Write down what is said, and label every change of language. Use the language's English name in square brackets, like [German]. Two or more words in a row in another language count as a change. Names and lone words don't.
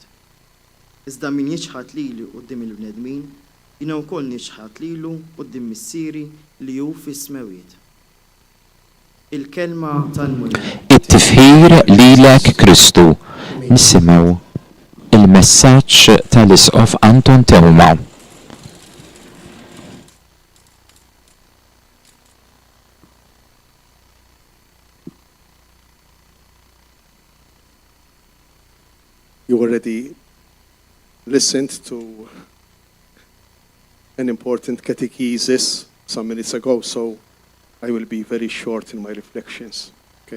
[Maltese] Iżda min jiġħad lili quddiem il-bnedmin, jiena wkoll niġħad lilu quddiem missieri li hu fis-smawiet. Il-kelma tal-mulej. It-tifħir lilek Kristu. Nisimgħu il-messaġġ tal-Isqof Anton Tewma. [English] You already listened to an important catechesis some minutes ago, so I will be very short in my reflections, okay?